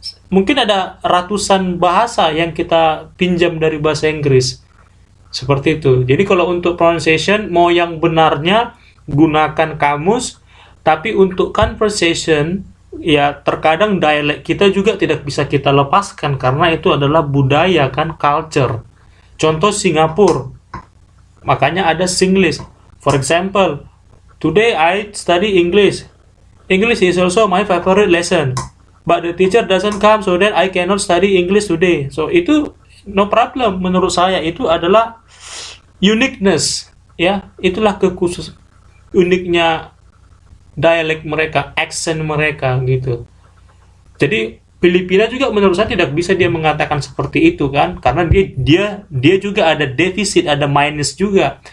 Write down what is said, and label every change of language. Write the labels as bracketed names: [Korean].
[Indonesian] Mungkin ada ratusan bahasa yang kita pinjam dari bahasa Inggris. Seperti itu. Jadi kalau untuk pronunciation, mau yang benarnya gunakan kamus, tapi untuk conversation, ya terkadang dialek kita juga tidak bisa kita lepaskan karena itu adalah budaya kan, culture. Contoh Singapura. Makanya ada Singlish. [English] For example, today I study English. English is also my favorite lesson. But the teacher doesn't come, so then I cannot study English today. [Indonesian] So itu [English] no problem [Indonesian] menurut saya, itu adalah uniqueness, ya. Itulah uniknya dialek mereka, accent mereka gitu. Jadi Filipina juga menurut saya tidak bisa dia mengatakan seperti itu kan, karena dia juga ada defisit, ada minus juga.